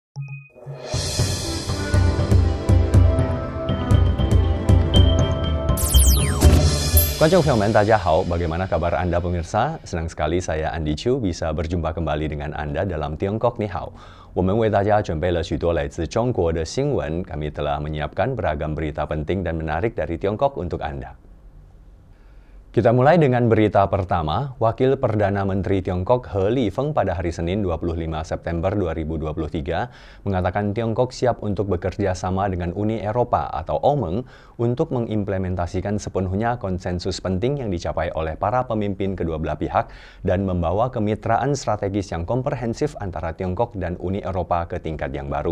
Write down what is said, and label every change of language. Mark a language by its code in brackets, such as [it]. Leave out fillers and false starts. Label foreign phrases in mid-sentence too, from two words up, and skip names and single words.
[zh] Konjung大家好, [id] bagaimana kabar Anda pemirsa? Senang sekali saya Andy Chu bisa berjumpa kembali dengan Anda dalam Tiongkok Ni Hao. [zh] 我们为大家准备了许多来自中国的新闻, [id] kami telah menyiapkan beragam berita penting dan menarik dari Tiongkok untuk Anda. Kita mulai dengan berita pertama. Wakil Perdana Menteri Tiongkok He Lifeng pada hari Senin 25 September 2023 mengatakan Tiongkok siap untuk bekerja sama dengan Uni Eropa atau OMEG untuk mengimplementasikan sepenuhnya konsensus penting yang dicapai oleh para pemimpin kedua belah pihak dan membawa kemitraan strategis yang komprehensif antara Tiongkok dan Uni Eropa ke tingkat yang baru.